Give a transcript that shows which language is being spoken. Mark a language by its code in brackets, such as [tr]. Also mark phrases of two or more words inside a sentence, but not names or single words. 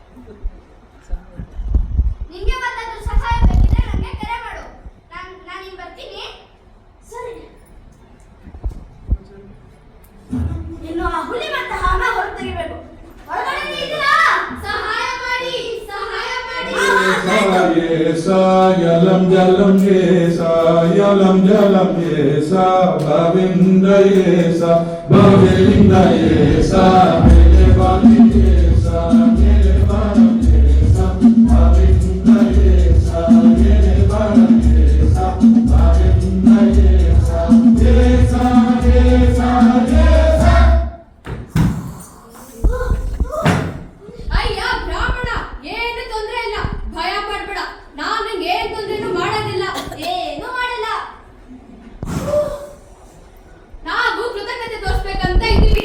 [kn] ನಿಂಗೆ ಮತ್ತಾದ್ರೂ ಸಹಾಯ ಬೇಕಿದ್ರೆ ನನಗೆ ಕರೆ ಮಾಡು. ನಾನು ಇನ್ನು ಬರ್ತೀನಿ. ಸರಿ. ಇನ್ನು ಆ ಹುಲಿ ಮತ್ತೆ ಹಾನ ಹೊರಗೆ ತೆಗಿಬೇಕು. ಒಳಗಡೆ ಇದ್ದೀರಾ? ಸಹಾಯ ಮಾಡಿ, ಸಹಾಯ ಮಾಡಿ. Yesa, yalam yalam yesa, yalam yalam yesa, bavinda yesa, bavinda yesa, mele bali yesa, mele bali yesa, bavinda yesa, mele bali yesa, bavinda yesa, yesa, yesa, yesa. ಅಯ್ಯ ಬ್ರಾಹ್ಮಣ, ಏನು ತೊಂದ್ರೆ ಇಲ್ಲ, ಭಯ ಪಡ್ಬೇಡ. ನಾನು ನಿಂಗೆ ಏನ್ ತೊಂದ್ರೆನೂ ಮಾಡೋದಿಲ್ಲ. ಏನು ಮಾಡಲ್ಲ. ನಾವು ಕೃತಜ್ಞತೆ ತೋರಿಸ್ಬೇಕಂತ ಇದ್ದೀವಿ.